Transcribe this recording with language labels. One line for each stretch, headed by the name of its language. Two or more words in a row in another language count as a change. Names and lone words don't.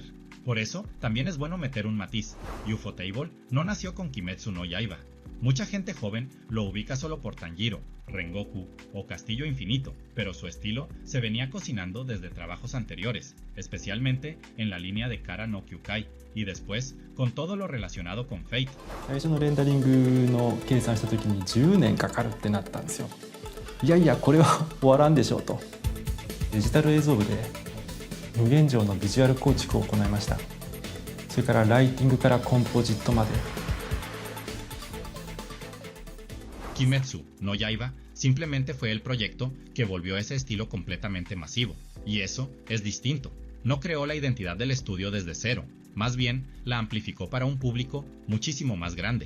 Spanish: Por eso, también es bueno meter un matiz. Ufotable no nació con Kimetsu no Yaiba. Mucha gente joven lo ubica solo por Tanjiro, Rengoku o Castillo Infinito, pero su estilo se venía cocinando desde trabajos anteriores, especialmente en la línea de Kara no Kyukai, y después con todo lo relacionado con Fate.
Japanese: 最初のレンダリングの計算した時に10年かかるってなったんですよ。いやいやこれは終わらんでしょうと。デジタル映像部で無限上のビジュアル構築を行いました。それからライティングからコンポジットまで。
Spanish: Kimetsu no Yaiba simplemente fue el proyecto que volvió ese estilo completamente masivo, y eso es distinto. No creó la identidad del estudio desde cero, más bien la amplificó para un público muchísimo más grande.